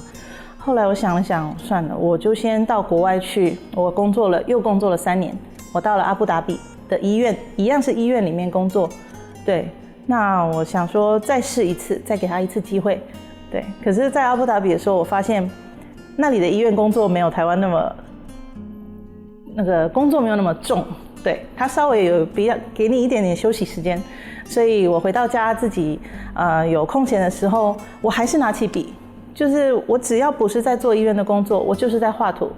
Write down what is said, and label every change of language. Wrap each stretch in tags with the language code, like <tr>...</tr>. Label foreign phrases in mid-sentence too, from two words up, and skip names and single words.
<zh>後來我想了想，算了，我就先到國外去，我又工作了3年，我到了阿布達比的醫院，一樣是醫院裡面工作，對，那我想說再試一次，再給他一次機會，對，可是在阿布達比的時候，我發現那裡的醫院工作沒有台灣那個工作沒有那麼重，对，他稍微有比较给你一点点休息时间，所以我回到家自己有空闲的时候，我还是拿起笔，就是我只要不是在做医院的工作，我就是在画图。</zh>